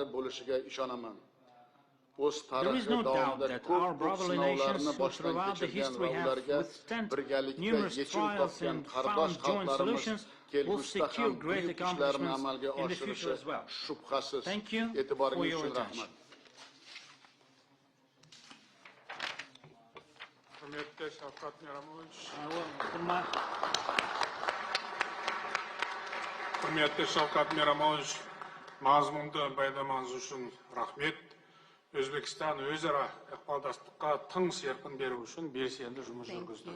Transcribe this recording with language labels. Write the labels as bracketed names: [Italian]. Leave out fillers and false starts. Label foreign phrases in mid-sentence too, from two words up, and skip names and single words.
[English] There is no doubt that our brotherly nations, who throughout the history have withstood numerous trials and found joint solutions, will secure great accomplishments in the future as well. Thank you for your attention. [Kazakh] Құрметті Шавкат Мирзиёев, мазмұнды баяндамаңыз үшін рахмет. Өзбекстан өзара ықпалдастыққа тың серпін беру үшін белсенді жұмыс жүргізді.